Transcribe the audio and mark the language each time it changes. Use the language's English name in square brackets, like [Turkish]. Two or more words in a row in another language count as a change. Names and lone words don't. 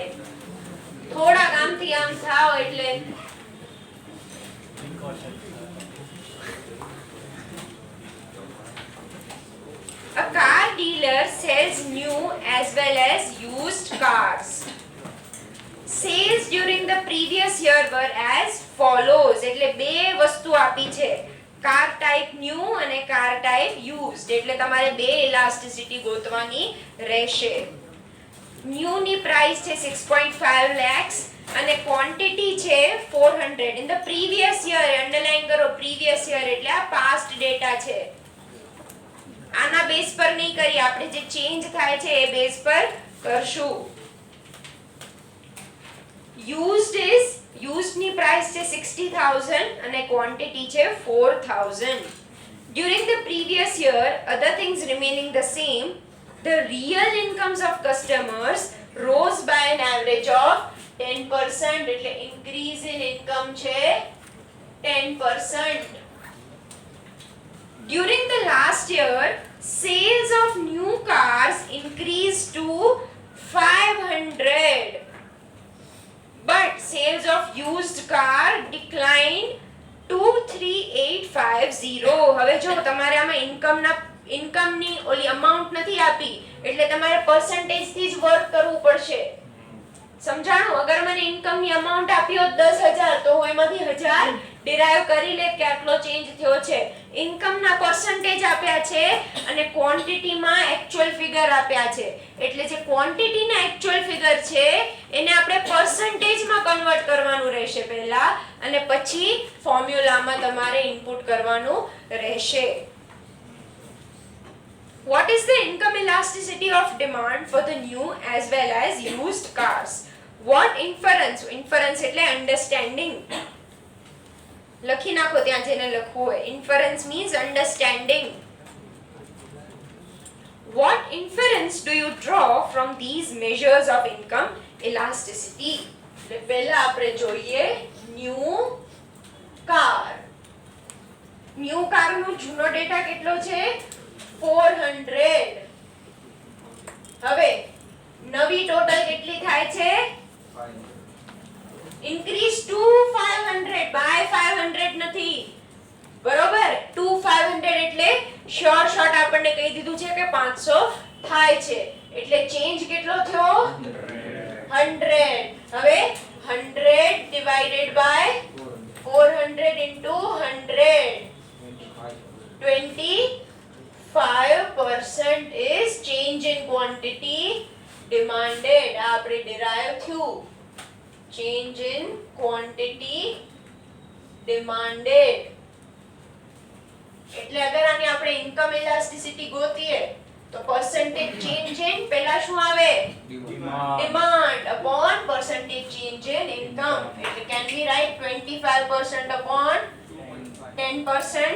[Gujarati] થોડા કામથી આમ થાવ એટલે [English] a car dealer sells new as well as used cars. Sales during the previous year were as follows. [Gujarati] એટલે બે વસ્તુ આપી છે, [English] car type new [Gujarati] અને [English] car type used. [Gujarati] એટલે તમારે બે ઇલાસ્ટિસિટી ગોતવાની રહેશે. ન્યુ ની પ્રાઇસ છે 6.5 lakhs અને ક્વોન્ટિટી છે 400. [English] in the previous year, [Gujarati] અંડરલાઈન કરો [English] previous year [Gujarati] એટલે આ [English] past data [Gujarati] છે. આના બેઝ પર નહીં કરી, આપણે જે ચેન્જ થાય છે એ બેઝ પર કરશું. used ની પ્રાઇસ છે 60000 અને ક્વોન્ટિટી છે 4000. [English] during the previous year, other things remaining the same, the real incomes of customers rose by an average of 10%. [Gujarati] એટલે [English] increase in income [Gujarati] છે 10%. [English] During the last year, sales of new cars increased to 500, but sales of used car declined to 3850. [Gujarati] હવે જો તમારે આમાં ઇન્કમની ઓલી અમાઉન્ટ નથી આપી, એટલે તમારે પર્સન્ટેજ થી જ વર્ક કરવું પડશે. સમજાણું? અગર મને ઇન્કમની અમાઉન્ટ આપી હોત 10000 તો હું એમાંથી 1000 ડિરાઈવ કરી લે કે આટલો ચેન્જ થયો છે. ઇન્કમના પર્સન્ટેજ આપ્યા છે અને ક્વોન્ટિટીમાં [English] actual figure [Gujarati] આપ્યા છે. એટલે જે ક્વોન્ટિટીના [English] actual figure [Gujarati] છે એને આપણે પર્સન્ટેજમાં કન્વર્ટ કરવાનું રહેશે પહેલા, અને પછી ફોર્મ્યુલામાં તમારે ઇનપુટ કરવાનું રહેશે. [English] What is the income elasticity of demand for the new as well as used cars? What inference? Inference એટલે understanding. [Gujarati] લખી નાખો ત્યાં જેને લખવું હોય. [English] Inference means understanding. What inference do you draw from these measures of income elasticity? [Gujarati] એટલે પહેલા આપણે જોઈએ [English] new car. new car [Gujarati] નો જૂનો ડેટા કેટલો છે? 400. હવે નવી ટોટલ કેટલી થાય છે? [English] increase to 500 by 500 [Gujarati] નથી, બરોબર? to 500 એટલે શોર્ટ આપણને કહી દીધું છે કે 500 થાય છે, એટલે ચેન્જ કેટલો થયો? 100. [English] હવે 100 divided by 400 into 100, 25% is change in quantity demanded. [Gujarati] આ આપણે derive થયું. [English] change in quantity demanded. [Gujarati] એટલે અગર આની આપણે ઇન્કમ ઇલાસ્ટિસિટી ગોતીએ તો [English] percentage change in [Gujarati] પહેલા શું આવે? [English] demand upon percentage change in income. એટલે can we write 25% upon 10%?